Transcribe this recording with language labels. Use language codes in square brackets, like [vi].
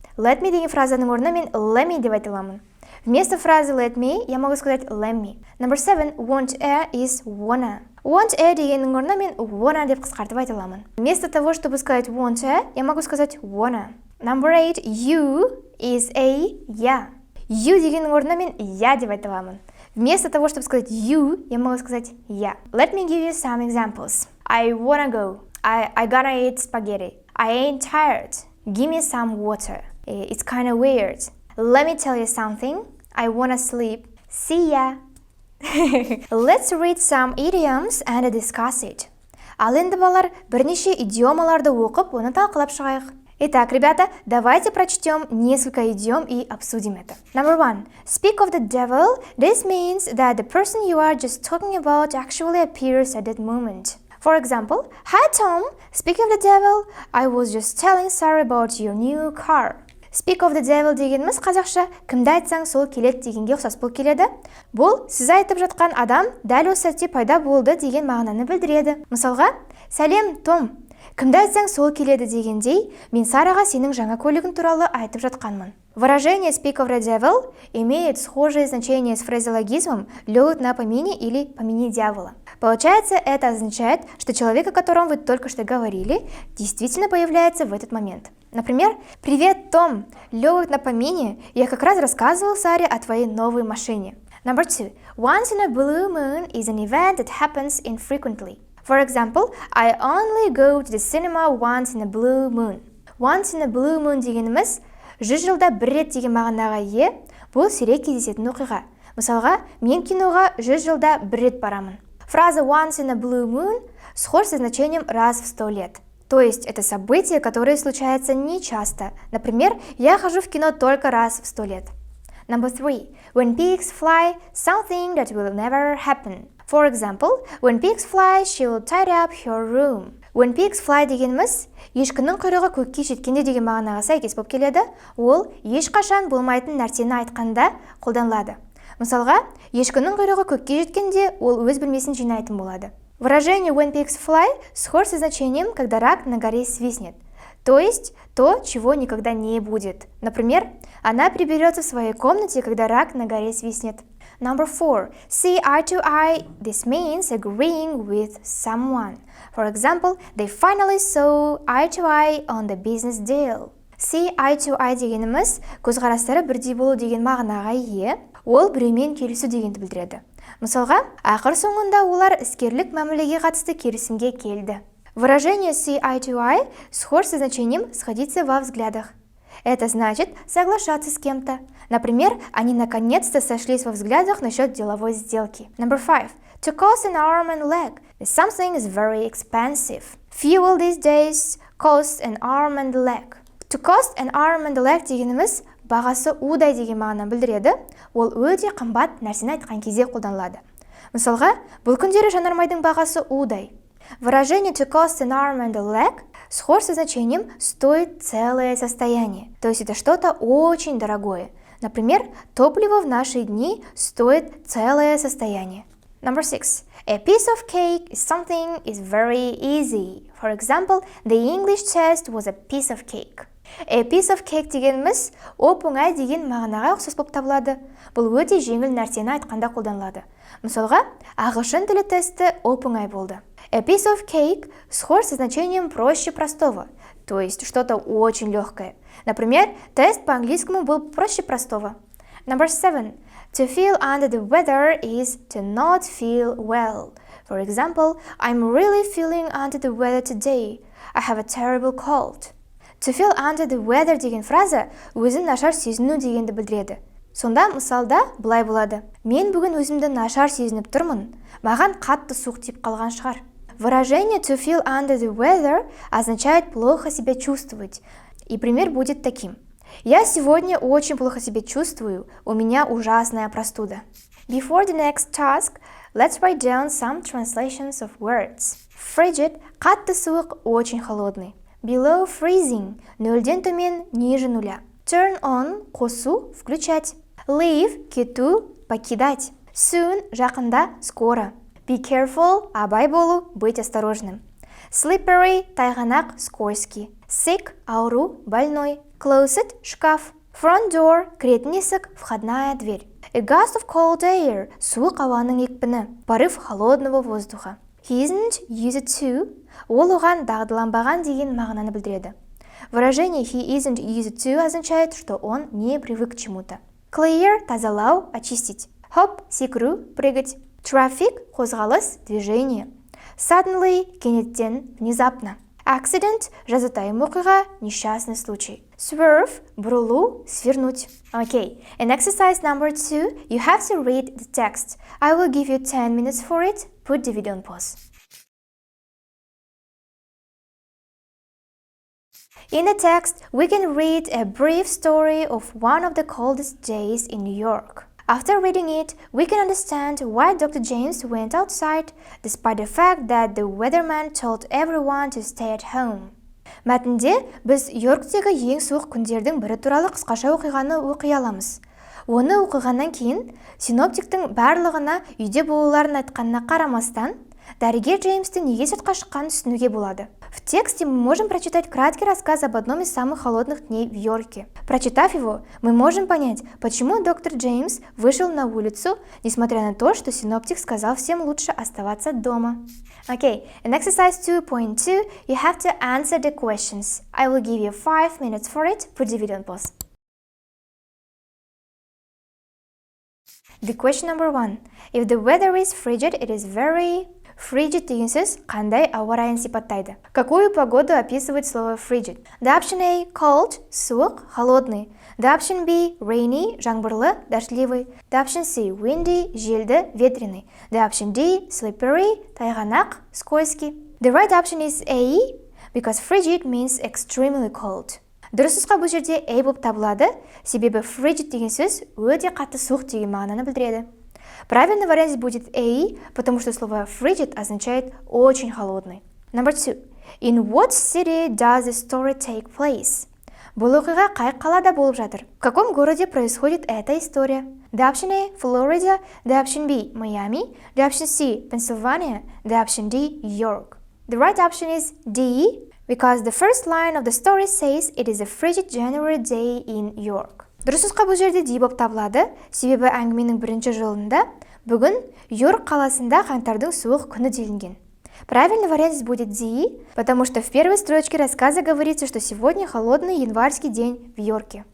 [kk] Let me деген фразаның орнына мен let me деп айта аламын. [ru] Вместо фразы let me я могу сказать let me. [en] Number 7. Want a is wanna. [kk] Want a дегеннің орнына мен wanna деп қысқартып айта аламын. [ru] Вместо того, чтобы сказать want a, я могу сказать wanna. [en] Number 8. You is a я. [kk] You дегеннің орнына мен я деп айта аламын. [ru] Вместо того, чтобы сказать you, я могу сказать я. [en] Let me give you some examples. I wanna go. I gonna eat spaghetti. I ain't tired. Give me some water. It's kind of weird. Let me tell you something. I wanna sleep. See ya. Let's read some idioms and discuss it. [kk] Ал енді балалар, бірнеше идиомаларды оқып, оны талқылап шығайық. [ru] Итак, ребята, давайте прочтем несколько идиом и обсудим это. [en] Number 1. Speak of the devil. This means that the person you are just talking about actually appears at that moment. For example, Hi Tom, speaking of the devil, I was just telling Sarah about your new car. [kk] Speak of the devil дегеніміз қазақша кімді айтсаң сол келеді дегенге ұқсас болып келеді. Бұл сіз айтып жатқан адам дәл осы сәтте пайда болды деген мағынаны білдіреді. Мысалға, сәлем Том, кімді айтсаң сол келеді дегендей, мен Сараға сенің жаңа көлігің туралы айтып жатқанмын. [ru] Выражение speak of the devil имеет схожее значение с фразеологизмом лёг на помине или помяни дьявола. Получается, это означает, что человек, о котором вы только что говорили, действительно появляется в этот момент. Например, «Привет, Том! Лёг на помине, я как раз рассказывал Саре о твоей новой машине». [en] Number 2. Once in a blue moon is an event that happens infrequently. For example, I only go to the cinema once in a blue moon. [kk] Once in a blue moon дегеніміз 100 жылда бір рет деген мағынаға ие, бұл сирек кездесетін оқиға. Мысалға, мен киноға 100 жылда бір рет барамын. [ru] Фраза once in a blue moon схож со значением раз в 100 лет. То есть это событие, которое случается нечасто. Например, я хожу в кино только раз в 100 лет. [en] Number 3. When pigs fly, something that will never happen. For example, when pigs fly, she will tidy up her room. [kk] When pigs fly дегеніміз ешкінің құйрығы көкке жеткенде деген мағынаға сәйкес болып келеді. Ол ешқашан болмайтын нәрсені айтқанда қолданылады. Мысалға, ешкінің құйрығы көкке жеткенде ол өз бөлмесін жинайтын болады. [ru] Выражение when pigs fly схож со значением, когда рак на горе свистнет. То то есть то, чего никогда не будет. Например, она приберется в своей комнате, когда рак на горе свистнет. [en] Number 4. See eye to eye. This means agreeing with someone. For example, they finally saw eye to eye on the business deal. [kk] See eye to eye дегеніміз көзқарастары бірдей болу деген мағынаға ие. Ол біреумен келісу дегенді білдіреді. Мысалға, ақыр соңында олар іскерлік мәмілеге қатысты келісімге келді. [ru] Выражение see eye to eye схож со значением сходиться во взглядах. Это значит соглашаться с кем-то. Например, они наконец-то сошлись во взглядах насчет деловой сделки. [en] Number 5. To cost an arm and leg. Something is very expensive. Fuel these days costs an arm and leg. [kk] To cost an arm and leg дегеніміз бағасы удай деген мағынаны білдіреді. Ол өте қымбат нәрсені айтқан кезде қолданылады. Мысалға, бұл күндері жанармайдың бағасы удай. [ru] Выражение to cost an arm and a leg схож со значением стоит целое состояние. То есть это что-то очень дорогое. Например, топливо в наши дни стоит целое состояние. [en] Number 6. A piece of cake is something is very easy. For example, the English test was a piece of cake. [kk] A piece of cake дегеніміз оп-оңай деген мағынаға ұқсас болып табылады. Бұл өте жеңіл нәрсені айтқанда қолданылады. Мысалға, ағылшын тілі тесті оп-оңай болды. [ru] A piece of cake схож со значением проще простого, то есть что-то очень легкое. Например, тест по английскому был проще простого. [en] Number 7. To feel under the weather is to not feel well. For example, I'm really feeling under the weather today. I have a terrible cold. [kk] To feel under the weather деген фраза өзін нашар сезіну дегенді білдіреді. Сонда мысалда былай болады. Мен бүгін өзімді нашар сезініп тұрмын. Маған қатты суық тиіп қалған шығар. [ru] Выражение to feel under the weather означает плохо себя чувствовать. И пример будет таким. Я сегодня очень плохо себя чувствую. У меня ужасная простуда. [en] Before the next task, let's write down some translations of words. [kk] Frigid – қатты суық, очень холодный. Below freezing – нөлден төмен, ниже нуля. Turn on – қосу, включать. Leave – кету, покидать. Soon – жақында, скоро. Be careful – абай болу, быть осторожным. Slippery – тайғанақ, скользкий. Sick – ауру, больной. Closet – шкаф. Front door – кіретін есік, входная дверь. A gust of cold air – суық ауаның екпіні, порыв холодного воздуха. He isn't used to – ол оған дағдыланбаған деген мағынаны білдіреді. [ru] Выражение he isn't used to означает, что он не привык к чему-то. [kk] Clear – тазалау, очистить. Hop – секіру, прыгать. Traffic – қозғалыс, движение. Suddenly – кенеттен, внезапно. Accident – жазатайым оқиға, несчастный случай. Swerve – бұрылу, свернуть. [en] Okay, in exercise number 2, you have to read the text. I will give you 10 minutes for it. Put the video on pause. In the text, we can read a brief story of one of the coldest days in New York. After reading it, we can understand why Dr. James went outside, despite the fact that the weatherman told everyone to stay at home. [kk] Мәтінде біз Йорктегі ең суық күндердің бірі туралы қысқаша оқиғаны оқи аламыз. Оны оқығаннан кейін, синоптиктің барлығына үйде болуларын айтқанына қарамастан, дәрігер Джеймстің неге сыртқа шыққанын түсінуге болады. [ru] В тексте мы можем прочитать краткий рассказ об одном из самых холодных дней в Йорке. Прочитав его, мы можем понять, почему доктор Джеймс вышел на улицу, несмотря на то, что синоптик сказал всем лучше оставаться дома. [en] Okay, in exercise 2.2, you have to answer the questions. I will give you 5 minutes for it. Put the video on pause. The question number 1. If the weather is frigid, it is very... [kk] Frigid деген сөз қандай ауа райын сипаттайды? [ru] Какую погоду описывает слово frigid? [en] The option A – cold, суық, холодный. The option B – rainy, жаңбырлы, дождливый. The option C – windy, желді, ветреный. The option D – slippery, тайғанақ, скользкий. The right option is A, because frigid means extremely cold. [kk] Дұрыс нұсқа бұл жерде A болып табылады, себебі frigid деген сөз өте қатты суық деген мағынаны білдіреді. [ru] Правильный вариант будет A, потому что слово frigid означает очень холодный. [en] Number 2. In what city does the story take place? [kk] Бұл оқиға қай қалада болып жатыр? [ru] В каком городе происходит эта история? [en] The option A – Florida, the option B – Miami, the option C – Pennsylvania, the option D – York. The right option is D – Because the first line of the story says it is a frigid January day in York. [kk] Дұрыс нұсқа бұл жерде D болып табылады, себебі әңгіменің бірінші жолында бүгін Йорк қаласында қаңтардың суық күні делінген. [ru] Правильный вариант будет D, потому что в первой строчке рассказа говорится, что сегодня холодный январский день в Йорке.